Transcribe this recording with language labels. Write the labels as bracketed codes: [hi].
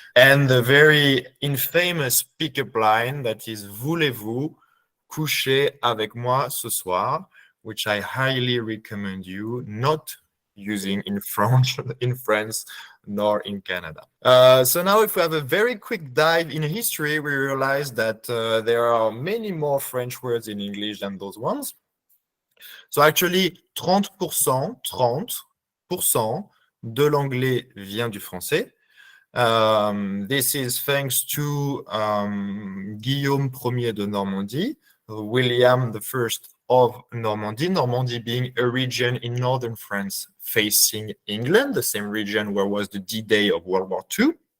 [en] And the very infamous pickup line that is [fr] Voulez-vous coucher avec moi ce soir, [en] which I highly recommend you not using in France, nor in Canada. So now if we have a very quick dive in history, we realize that there are many more French words in English than those ones. So actually, [fr] 30% de l'anglais vient du français. [en] This is thanks to Guillaume Ier de Normandie, William I of Normandy, Normandy being a region in northern France facing England, the same region where was the D-Day of World War II.